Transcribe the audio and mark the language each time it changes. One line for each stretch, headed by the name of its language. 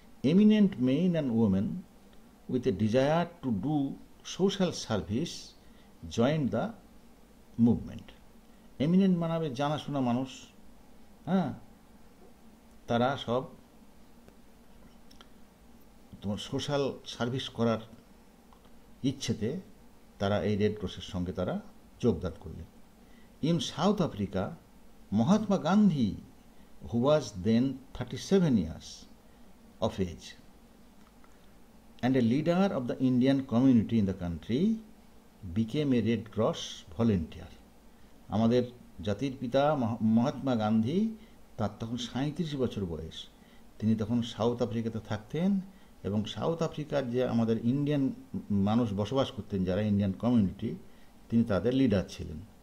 English: Eminent men and women with a desire to do social service joined the movement.
Bangla: Eminent মানাবে জানাশোনা মানুষ, হ্যাঁ, তারা সব তোমার সোশ্যাল সার্ভিস করার ইচ্ছেতে তারা এই রেড ক্রসের সঙ্গে তারা যোগদান করলেন।
English: In South Africa, Mahatma Gandhi, who was then 37 years of age and a leader of the Indian community in the country, became a Red Cross volunteer.
Bangla: আমাদের জাতির পিতা মহাত্মা গান্ধী, তার তখন 37 বছর বয়স। তিনি তখন সাউথ আফ্রিকাতে থাকতেন এবং সাউথ আফ্রিকার যে আমাদের ইন্ডিয়ান মানুষ বসবাস করতেন, যারা ইন্ডিয়ান কমিউনিটি, তিনি তাদের লিডার ছিলেন।